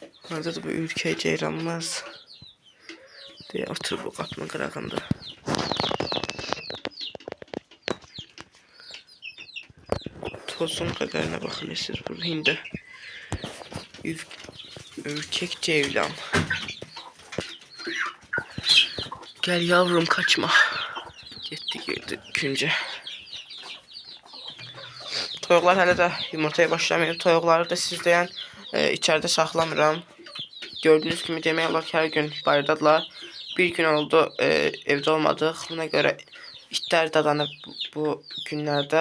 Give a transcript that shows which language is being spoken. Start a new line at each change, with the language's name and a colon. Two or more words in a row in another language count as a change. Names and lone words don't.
Azerbaijani: Orada da bu ürkək ceyranımız deyə oturub bu qapının qırağında. Tozun qədərinə baxın siz burada indi. Ürkək ceylan.
Turkish: Gel yavrum kaçma. Gitti girdi küncə.
Azerbaijani: Toyuqlar hələ də yumurtaya başlamayıb. Toyuqları da sizləyən içəridə saxlamıram. Gördüyünüz kimi demək olar ki, hər gün bayırdadılar. Bir gün oldu evdə olmadıq. Buna görə itlər dadanıb bu günlərdə.